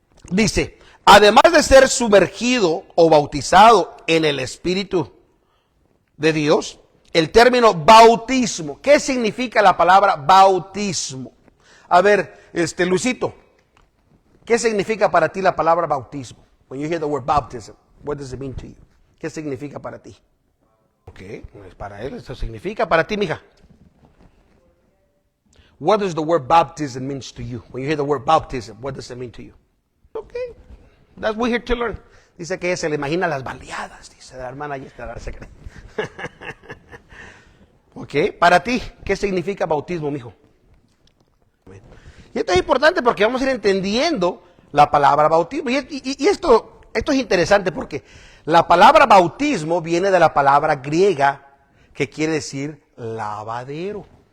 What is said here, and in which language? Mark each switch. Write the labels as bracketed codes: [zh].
[es] Dice, además de ser sumergido o bautizado en el Espíritu de Dios, el término bautismo, ¿qué significa la palabra bautismo? A ver, Luisito, ¿qué significa para ti la palabra bautismo? [en] When you hear the word baptism, what does it mean to you? [es] ¿Qué significa para ti? Ok, pues para él eso significa. Para ti, mija. [en] What does the word baptism means to you? When you hear the word baptism, what does it mean to you? Okay, that's we're here to learn. [es] Dice que se le imagina las baleadas, dice la hermana y esta secreta. Ok, para ti, ¿qué significa bautismo, mijo? Y esto es importante porque vamos a ir entendiendo la palabra bautismo. Y esto es interesante porque la palabra bautismo viene de la palabra griega que quiere decir lavadero.